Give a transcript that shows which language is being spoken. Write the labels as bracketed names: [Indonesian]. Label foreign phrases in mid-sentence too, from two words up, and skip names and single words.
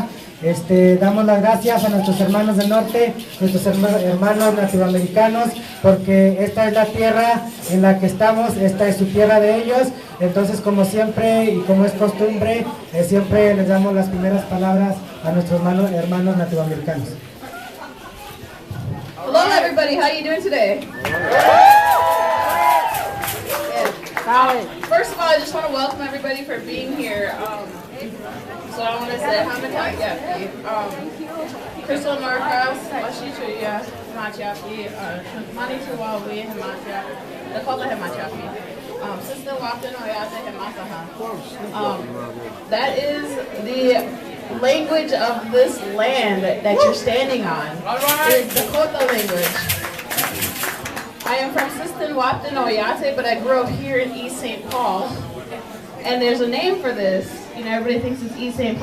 [Spanish] Damos las gracias a nuestros hermanos del norte, nuestros hermanos nativoamericanos, porque esta es la tierra en la que estamos, esta es su tierra de ellos. Entonces, como siempre y como es costumbre, siempre les damos las primeras palabras a nuestros hermanos nativoamericanos. [English] Hello everybody, how are you doing today? First of all, I just want to welcome everybody for being here. So I want to say, Crystal Norcross, Washichuya, Hamachiapi, Manituawi, Hamachiapi, Dakota Hamachiapi, Sister Wapton Oyate Hamasaha. That is the language of this land that you're standing on. It's Dakota language. I am from Sistan Wapton Oyate, but I grew up here in East St. Paul. And there's a name for this. You know, everybody thinks it's East St.